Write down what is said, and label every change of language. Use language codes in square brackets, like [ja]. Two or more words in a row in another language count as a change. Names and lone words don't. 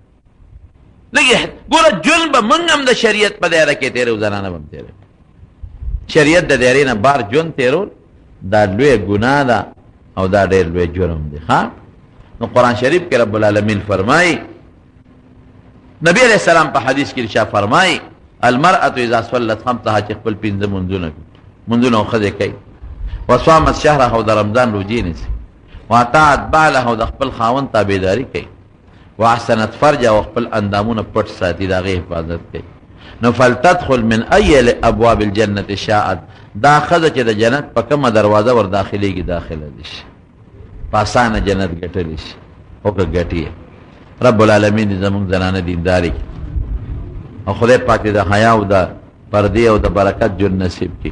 [ps] لږ ګوره ژوند به موږ هم د شریعت په دایره کې تېرو زنانه به هم تېروي. شریعت د دایرې نه بار ژوند تېرول دا لویه ګناه ده او دا ډېر لوی جرم دی. نو قرآن شریف کې [ar] رب العالمین [ps] فرمایي نبی [ar] علیہ السلام [ps] په حدیث کې ارشاد فرمایي [ar] المرأة اذا صلت خمسها [ps] چې خپل پنځه منځونه او ښځې کوي [ar] وصامت شهرها [ps] او د رمضان روجې نیسي [ar] واطاعت بعلها [ps] او د خپل خاوند تابعداري کوي [ar] واحسنت فرجه [ps] او خپل اندامونه پټ ساتي د هغې حفاظت کوي نو [ar] فلتدخل من ای ابواب الجنة شاءت [ps] دا ښځه چې د جنت په کومه دروازه ور داخلېږي داخله دي شي په اسانه جنت ګټلی شي او که ګټي [ar] رب العالمین [ps] دې زموږ زنانه دینداري کړي او خدای پاک دې د حیا او د پردې او د برکت ژوند نصیب کړي.